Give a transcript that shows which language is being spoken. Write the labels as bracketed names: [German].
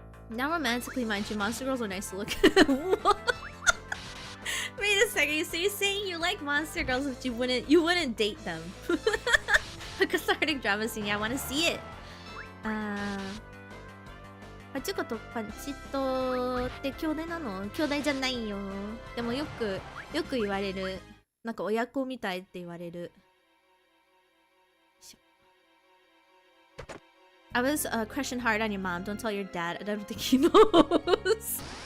[English] Now romantically, mind you, monster girls are nice to look at. Wait a second, so you're saying you like monster girls, but you wouldn't date them? A cathartic drama scene, yeah, I want to see it. [Japanese] パチコとパチトって兄弟なの？兄弟じゃないよ。でもよく言われる。なんか親子みたいって言われる。 [English] I was crushing hard on your mom. Don't tell your dad. I don't think he knows.